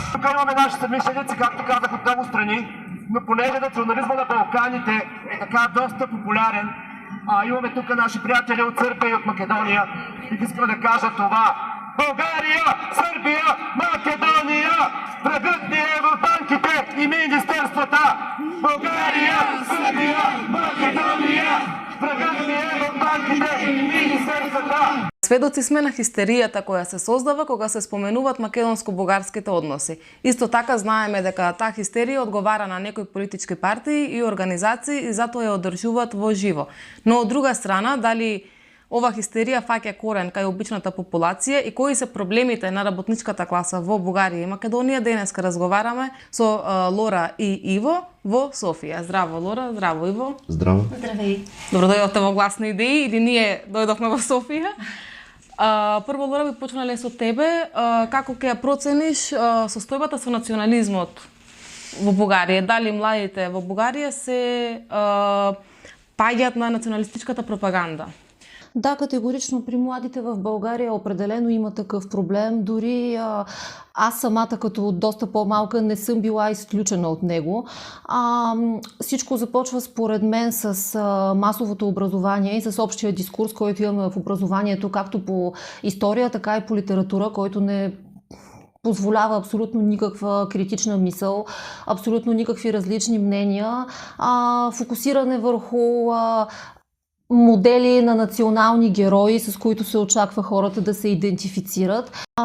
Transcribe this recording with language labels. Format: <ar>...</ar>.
<bg>Тук имаме наши съмишленици, както казах, от много страни, но понеже национализма на Балканите е така доста популярен, имаме тук наши приятели от Сърбия и от Македония, бих искал да кажа това: България, Сърбия, Македония, врагът ни е в банките и министерствата! България, Сърбия, Македония, врагът ни е в банките и министерствата!</bg> <mk>Сведоци сме на хистеријата која се создава кога се споменуваат македонско-бугарските односи. Исто така знаеме дека таа хистерија одговара на некои политички партии и организации и затоа ја одржуваат во живо. Но од друга страна, дали ова хистерија фаќа корен кај обичната популација и кои се проблемите на работничката класа во Бугарија и Македонија, денеска разговараме со Лора и Иво во Софија. Здраво, Лора, здраво, Иво. Здраво.</mk> <bg>Здравей.</bg> <mk>Добро дојдовте во Гласни идеи или ние дојдовме во Софија. Прво, Лора, би почнале со тебе. Како ќе ја процениш состојбата со национализмот во Бугарија? Дали младите во Бугарија се паѓаат на националистичката пропаганда?</mk> <bg>Да, категорично при младите в България определено има такъв проблем. Дори аз самата като доста по-малка не съм била изключена от него. Всичко започва според мен с масовото образование и с общия дискурс, който имаме в образованието, както по история, така и по литература, който не позволява абсолютно никаква критична мисъл, абсолютно никакви различни мнения, фокусиране върху модели на национални герои, с които се очаква хората да се идентифицират.</bg>